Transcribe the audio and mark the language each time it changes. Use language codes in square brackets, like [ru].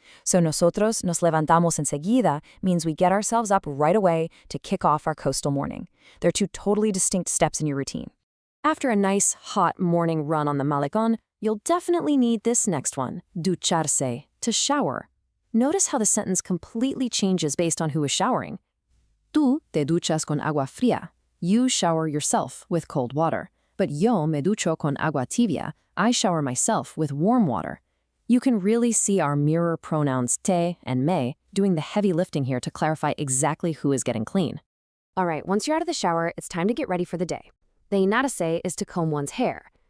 [en] So nosotros nos levantamos enseguida means we get ourselves up right away to kick off our coastal morning. They're two totally distinct steps in your routine. After a nice, hot morning run on the malecón, you'll definitely need this next one, ducharse, to shower. Notice how the sentence completely changes based on who is showering. [es] Tú te duchas con agua fría. [en] You shower yourself with cold water. But yo me ducho con agua tibia. I shower myself with warm water. You can really see our mirror pronouns te and me doing the heavy lifting here to clarify exactly who is getting clean. All right, once you're out of the shower, it's time to get ready for the day. Peinarse is to comb one's hair.